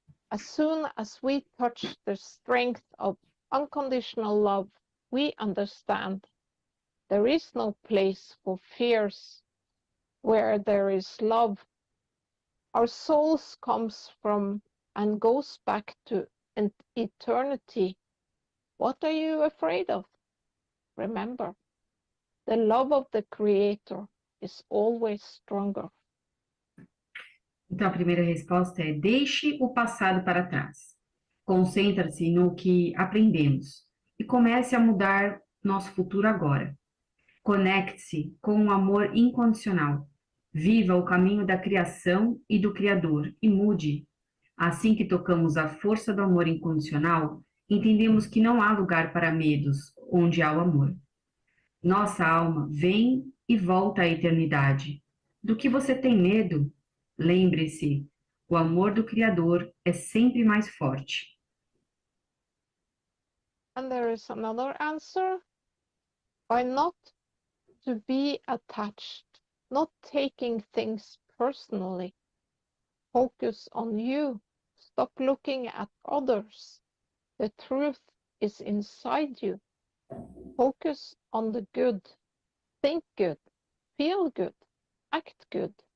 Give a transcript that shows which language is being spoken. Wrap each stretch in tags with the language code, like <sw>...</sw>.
<en>As soon as we touch the strength of unconditional love, we understand there is no place for fears where there is love. Our souls comes from and goes back to an eternity. What are you afraid of? Remember, the love of the Creator is always stronger.</en> <pt>Então, a primeira resposta é: deixe o passado para trás. Concentre-se no que aprendemos e comece a mudar nosso futuro agora. Conecte-se com o amor incondicional. Viva o caminho da criação e do Criador e mude. Assim que tocamos a força do amor incondicional, entendemos que não há lugar para medos onde há o amor. Nossa alma vem e volta à eternidade. Do que você tem medo? Lembre-se, o amor do Criador é sempre mais forte.</pt> <en>And there is another answer. Why not to be attached, not taking things personally. Focus on you. Stop looking at others. The truth is inside you. Focus on the good. Think good. Feel good. Act good.</en>